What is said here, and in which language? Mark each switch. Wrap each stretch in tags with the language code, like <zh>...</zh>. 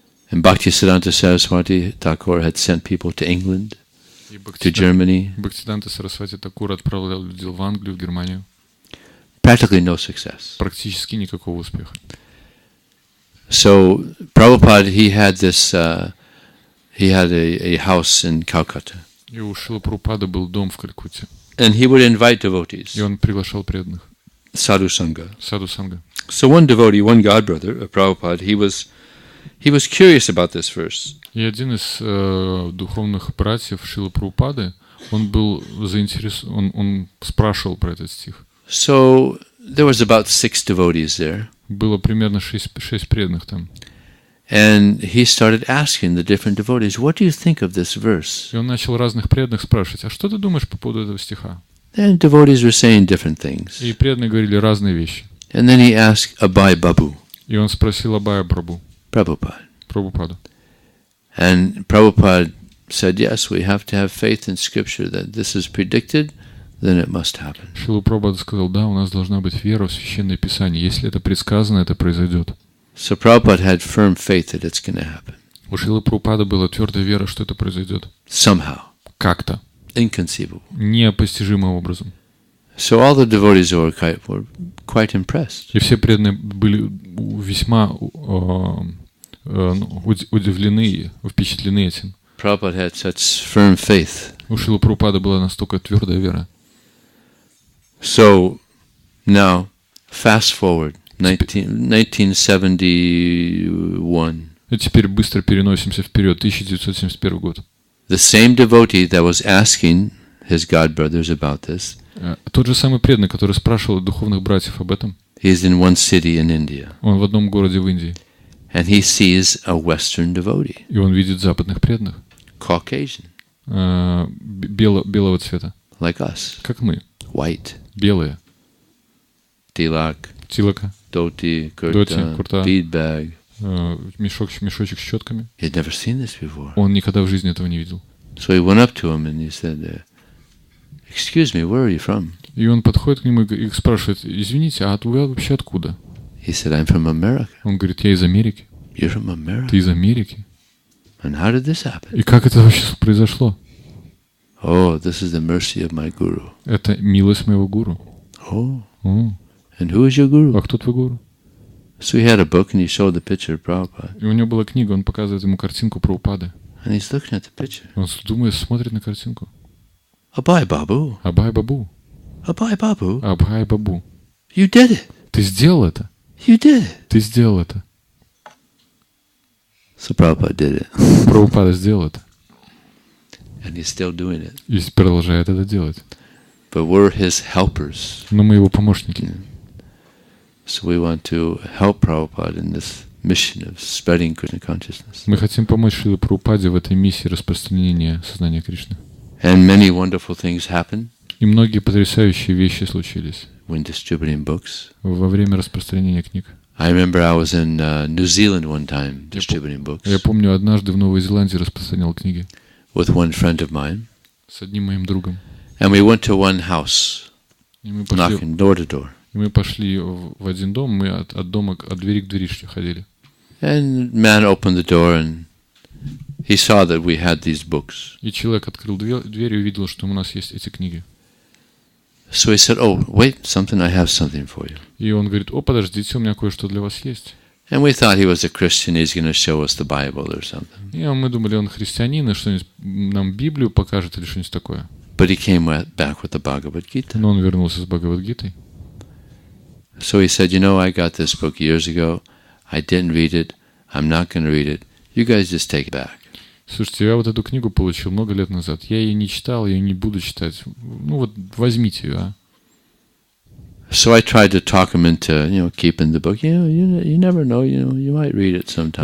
<en>And Bhaktisiddhanta Saraswati Thakur had sent people to England, to Germany.</en> <ru>Бхактисиданта Сарасвати Такур отправлял людей в Англию, в Германию.</ru> <en>Practically no success.</en> <ru>Практически никакого успеха.</ru> <en>So Prabhupada, he had a house in Calcutta.</en> <ru>И у Шрилы Прабхупады был дом в Калькутте.</ru> <en>And he would invite devotees.</en> <ru>И он приглашал преданных.</ru> <en>Sadhu Sangha.</en> <ru>Саду Санга.</ru> <en>So one devotee, one godbrother of Prabhupada, he was curious about this verse.</en> <ru>И один из духовных братьев Шрилы Прабхупады, он был заинтересован, он спрашивал про этот стих.</ru> <en>So there was about 6 devotees there.</en> <ru>Было примерно 6 преданных там.</ru> <en>And he started asking the different devotees, what do you think of this verse?</en> <ru>И он начал разных преданных спрашивать, а что ты думаешь по поводу этого стиха?</ru> <en>And devotees were saying different things.</en> <ru>И преданные говорили разные вещи.</ru> <en>And then he asked Abhay Babu,</en> <ru>И он спросил Абхая Прабхупаду.</ru> <en>And Prabhupada said, yes, we have to have faith in scripture that this is predicted, then it must happen.</en> <ru>Шрила Прабхупада сказал, да, у нас должна быть вера в Священное Писание. Если это предсказано, это произойдет.</ru> <en>So Prabhupada had firm faith that it's going to happen.</en> <ru>У Шрилы Прабхупады была твердая вера, что это произойдет.</ru> <en>Somehow.</en> <ru>Как-то.</ru> <en>Inconceivable.</en> <ru>Непостижимым образом.</ru> <en>So all the devotees were quite impressed.</en> <ru>И все преданные были весьма удивлены, впечатлены этим.</ru> <en>Prabhupada had such firm faith.</en> <ru>У Шрилы Прабхупады была настолько твердая вера.</ru> <en>So now, fast forward, 1971.</en> <ru>И теперь быстро переносимся вперед, 1971 год.</ru> <en>The same devotee that was asking his god brothers about this.</en> <ru>Тот же самый преданный, который спрашивал духовных братьев об этом.</ru> <en>He is in one city in India.</en> <ru>Он в одном городе в Индии.</ru> <en>And he sees a Western devotee.</en> <ru>И он видит западных преданных.</ru> <en>Caucasian.</en> <ru>Белого цвета.</ru> <en>Like us.</en> <ru>Как мы.</ru> <en>White.</en> <ru>Белые.</ru> <en>Tilaka. Dhoti, kurta, bead bag.</en> <ru>Мешочек с щетками.</ru> <en>He had never seen this before.</en> <ru>Он никогда в жизни этого не видел.</ru> <en>So he went up to him and he said, "Excuse me, where are you from?"</en> <ru>И он подходит к нему и спрашивает, извините, а вы вообще откуда?</ru> <en>He said, "I'm from America."</en> <ru>Он говорит, я из Америки.</ru> <en>You're from America?</en> <ru>Ты из Америки?</ru> <en>And how did this happen?</en> <ru>И как это вообще произошло?</ru> <en>Oh, this is the mercy of my guru.</en> <ru>Это милость моего гуру.</ru> <en>Oh. And who is your guru?</en> <ru>А кто твой гуру?</ru> <en>So he had a book and he showed the picture of Prabhupada.</en> <ru>И у него была книга, он показывает ему картинку Прабхупады.</ru> <en>And he's looking at the picture.</en> <ru>Он думает, смотрит на картинку.</ru> <en>Abhay Babu.</en> <ru>Абхай Бабу.</ru> <en>Abhay Babu.</en> <ru>Абхай Бабу.</ru> <en>You did it.</en> <ru>Ты сделал это.</ru> <en>You did it.</en> <ru>Ты сделал это.</ru> <en>So Prabhupada did it.</en> <ru>Прабхупада сделал это.</ru> <en>And he's still doing it.</en> <ru>И продолжает это делать.</ru> <en>But we're his helpers.</en> <ru>Но мы его помощники.</ru> <en>So we want to help Prabhupada in this mission of spreading Krishna consciousness.</en> <ru>Мы хотим помочь Шриле Прабхупаде в этой миссии распространения сознания Кришны.</ru> <en>And many wonderful things happen.</en> <ru>И многие потрясающие вещи случились.</ru> <en>When distributing books.</en> <ru>Во время распространения книг.</ru> <en>I remember I was in New Zealand one time distributing books.</en> <ru>Я помню, однажды в Новой Зеландии распространял книги.</ru> <en>With one friend of mine.</en> <ru>С одним моим другом.</ru> <en>And we went to one house. Knocking door to door.</en> <ru>И мы пошли в один дом, мы от двери к двери ходили.</ru> <en>And man opened the door and he saw that we had these books.</en> <ru>И человек открыл дверь и увидел, что у нас есть эти книги.</ru> <en>So he said, "Oh, wait, I have something for you."</en> <ru>И он говорит, подождите, у меня кое-что для вас есть.</ru> <en>And we thought he was a Christian, he's going to show us the Bible or something.</en> <ru>И мы думали, он христианин, и что-нибудь нам Библию покажет или что-нибудь такое.</ru> <en>But he came back with the Bhagavad Gita.</en> <ru>Но он вернулся с Бхагавад-гитой.</ru> <en>So he said, I got this book years ago. I didn't read it. I'm not going to read it. You guys just take it back.</en> <ru>Слушайте, я вот эту книгу получил много лет назад. Я ее не читал, я ее не буду читать. Возьмите ее, а.</ru> <en>So I tried to talk him into, keeping the book. You never know, you might read it sometime.</en>